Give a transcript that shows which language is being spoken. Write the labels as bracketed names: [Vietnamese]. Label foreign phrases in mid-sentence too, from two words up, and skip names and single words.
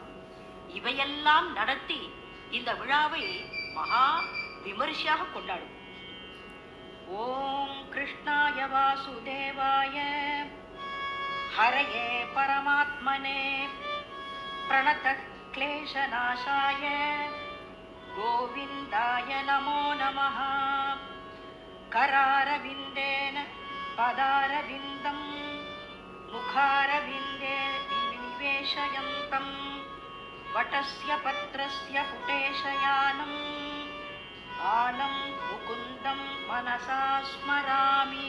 [Tamil] இவையெல்லாம் நடத்தி இந்த விழாவை மகா விமரிசையாக கொண்டாடும். [Sanskrit] ॐ कृष्णाय वासुदेवाय हरये परमात्मने प्रणत क्लेशनाशाय गोविन्दाय नमो नमः। करारविन्देन पदारविन्दं मुखारविन्दे विनिवेशयन्तं वटस्य पत्रस्य पुटेशयानम् आलं मुकुन्दं मनसा स्मरामि।